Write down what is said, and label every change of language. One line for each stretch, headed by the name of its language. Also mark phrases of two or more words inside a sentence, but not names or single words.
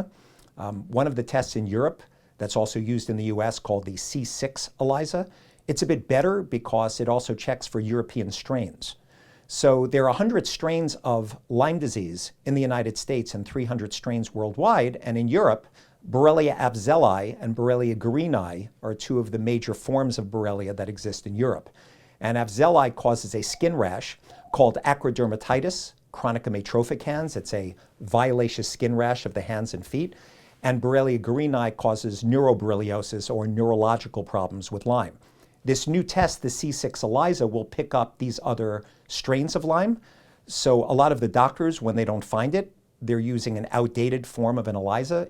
English: One of the tests in Europe that's also used in the US called the C6 ELISA, it's a bit better because it also checks for European strains. So there are 100 strains of Lyme disease in the United States and 300 strains worldwide, and in Europe, Borrelia afzelii and Borrelia guarini are 2 of the major forms of Borrelia that exist in Europe. And afzelii causes a skin rash called acrodermatitis chronicum atropicans. It's a violaceous skin rash of the hands and feet. And Borrelia guarini causes neuroborreliosis, or neurological problems with Lyme. This new test, the C6 ELISA, will pick up these other strains of Lyme. So a lot of the doctors, when they don't find it, they're using an outdated form of an ELISA.